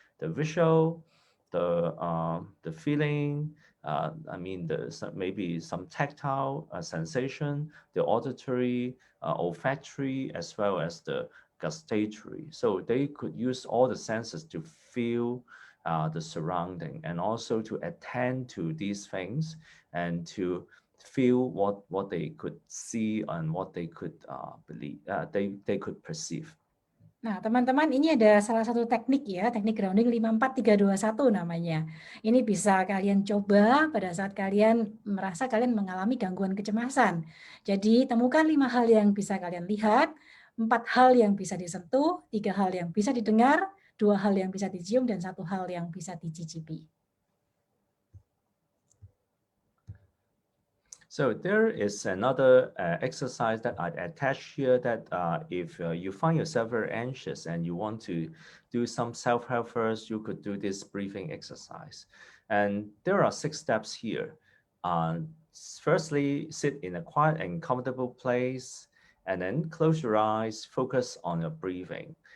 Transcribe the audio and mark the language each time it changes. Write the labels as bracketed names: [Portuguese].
[English] The visual, the feeling, I mean, maybe some tactile sensation, the auditory, olfactory, as well as the gustatory. So they could use all the senses to feel the surrounding and also to attend to these things and to feel what they could see and what they could believe, they could perceive. [Indonesian] Nah, teman-teman, ini ada salah satu teknik ya, teknik grounding 54321 namanya. Ini bisa kalian coba pada saat kalian merasa kalian mengalami gangguan kecemasan. Jadi, temukan 5 hal yang bisa kalian lihat, 4 hal yang bisa disentuh, 3 hal yang bisa didengar, 2 hal yang bisa dicium, dan 1 hal yang bisa dicicipi. [English] So there is another exercise that I attach here that if you find yourself very anxious and you want to do some self-help first, you could do this breathing exercise. And there are 6 steps here. Firstly, sit in a quiet and comfortable place, and then close your eyes, focus on your breathing.